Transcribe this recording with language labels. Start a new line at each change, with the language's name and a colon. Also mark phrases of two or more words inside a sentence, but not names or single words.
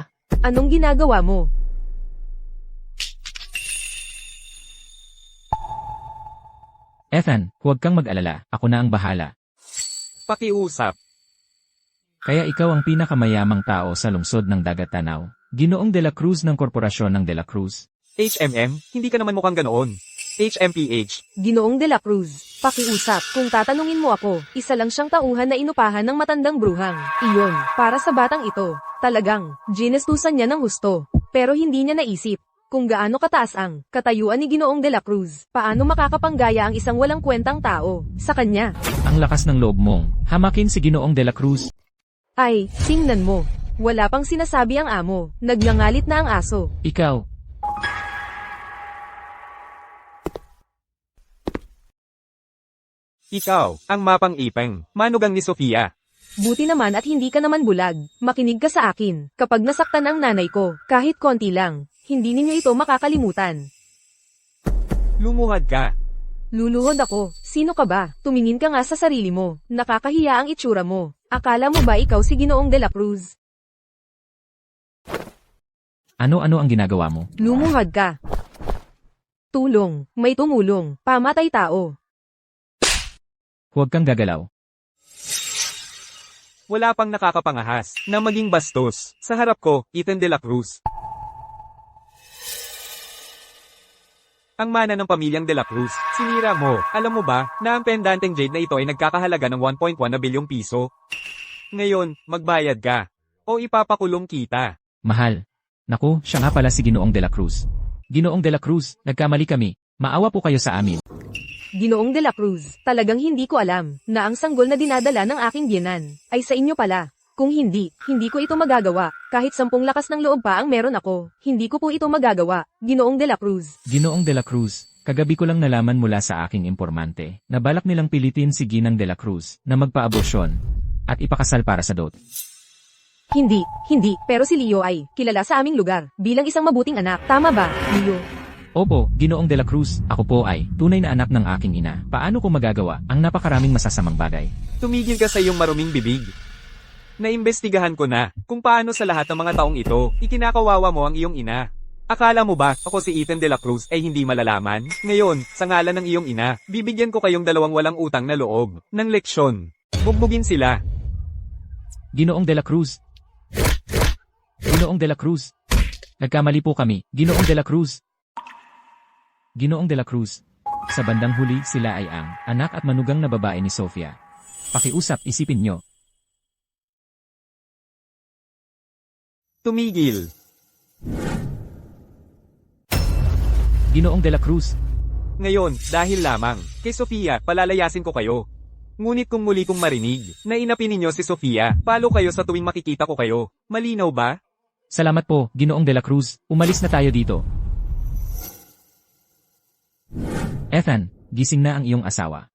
Filipino: Anong ginagawa mo? Ethan, huwag kang mag-alala, ako na ang bahala. Pakiusap. Kaya ikaw ang pinakamayamang tao sa lungsod ng Dagat Tanaw. Ginoong de la Cruz ng Korporasyon ng de la Cruz. HMM, hindi ka naman mukhang ganoon. HMPH. Ginoong de la Cruz, pakiusap. Kung tatanungin mo ako, isa lang siyang tauhan na inupahan ng matandang bruhang. Iyon, para sa batang ito. Talagang, ginestusan niya ng husto. Pero hindi niya naisip kung gaano kataas ang katayuan ni Ginoong de la Cruz. Paano makakapanggaya ang isang walang kwentang tao sa kanya? Ang lakas ng loob mong hamakin si Ginoong de la Cruz. Ay, tingnan mo. Wala pang sinasabi ang amo. Nagngangalit na ang aso. Ikaw, Ikaw, ang mapang ipeng, manugang ni Sofia. Buti naman at hindi ka naman bulag. Makinig ka sa akin. Kapag nasaktan ang nanay ko, kahit konti lang, hindi ninyo ito makakalimutan. Lumuhad ka. Luluhod ako. Sino ka ba? Tumingin ka nga sa sarili mo. Nakakahiya ang itsura mo. Akala mo ba ikaw si Ginoong de la Cruz? ano-ano ang ginagawa mo? Lumuhod ka. Tulong. May tumulong. Pamatay tao. Huwag kang gagalaw. Wala pang nakakapangahas na maging bastos. Sa harap ko, Ethan de la Cruz. Ang mana ng pamilyang de la Cruz, sinira mo. Alam mo ba, na ang pendanteng jade na ito ay nagkakahalaga ng 1.1 na bilyong piso? Ngayon, magbayad ka. O ipapakulong kita. Mahal. Naku, siya nga pala si Ginoong de la Cruz. Ginoong de la Cruz, nagkamali kami. Maawa po kayo sa amin. Ginoong de la Cruz, talagang hindi ko alam na ang sanggol na dinadala ng aking biyenan ay sa inyo pala. Kung hindi, hindi ko ito magagawa. Kahit 10 lakas ng loob pa ang meron ako, hindi ko po ito magagawa. Ginoong de la Cruz. Ginoong de la Cruz, kagabi ko lang nalaman mula sa aking impormante na balak nilang pilitin si Ginang de la Cruz na magpa-abosyon at ipakasal para sa dot. Hindi, pero si Leo ay kilala sa aming lugar bilang isang mabuting anak. Tama ba, Leo? Opo, Ginoong de la Cruz, ako po ay tunay na anak ng aking ina. Paano ko magagawa ang napakaraming masasamang bagay? Tumigil ka sa iyong maruming bibig. Naimbestigahan ko na kung paano sa lahat ng mga taong ito, ikinakawawa mo ang iyong ina. Akala mo ba ako si Ethan de la Cruz ay hindi malalaman? Ngayon, sa ngalan ng iyong ina, bibigyan ko kayong dalawang walang utang na loob ng leksyon. Bugbugin sila. Ginoong de la Cruz. Ginoong de la Cruz. Nagkamali po kami. Ginoong de la Cruz. Ginoong de la Cruz. Sa bandang huli sila ay ang anak at manugang na babae ni Sofia. Pakiusap, isipin nyo. Tumigil. Ginoong de la Cruz. Ngayon, dahil lamang, kay Sofia, palalayasin ko kayo. Ngunit kung muli kong marinig, na inapi ninyo si Sofia, palo kayo sa tuwing makikita ko kayo. Malinaw ba? Salamat po, Ginoong De La Cruz. Umalis na tayo dito. Ethan, gising na ang iyong asawa.